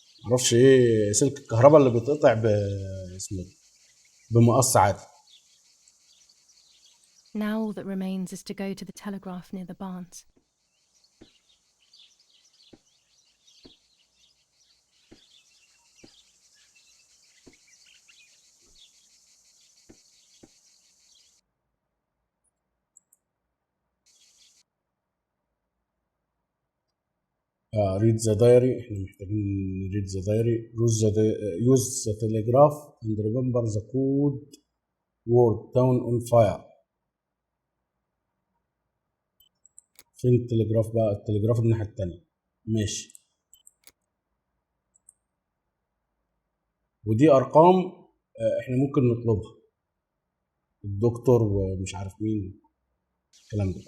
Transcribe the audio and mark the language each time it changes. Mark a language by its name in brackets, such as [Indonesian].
[Arabic] معرفش ايه سلك الكهرباء اللي بيتقطع اسمه بمقص عادي. [English] Now all that remains is to go to the telegraph near the barns. read the diary. [Arabic] احنا محتاجين [English] read the diary. use the telegraph and remember the code word town on fire. [Arabic] فين التليجراف بقى؟ التليجراف الناحية التانية. ماشي. ودي ارقام احنا ممكن نطلبها، الدكتور ومش عارف مين الكلام ده.